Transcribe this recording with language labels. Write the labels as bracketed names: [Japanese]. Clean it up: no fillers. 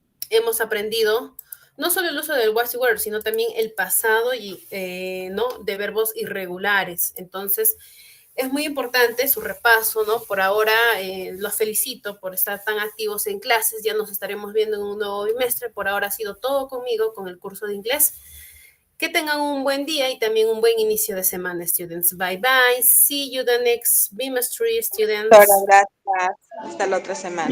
[Spanish] Hemos aprendido no solo el uso del was y were, sino también el pasado y, ¿no? de verbos irregulares. Entonces, Es muy importante su repaso, ¿no? Por ahora los felicito por estar tan activos en clases. Ya nos estaremos viendo en un nuevo bimestre. Por ahora ha sido todo conmigo con el curso de inglés. Que tengan un buen día y también un buen inicio de semana, students. [English] Bye, bye. See you the next bimestry, students. [Spanish] Gracias. Hasta la otra semana.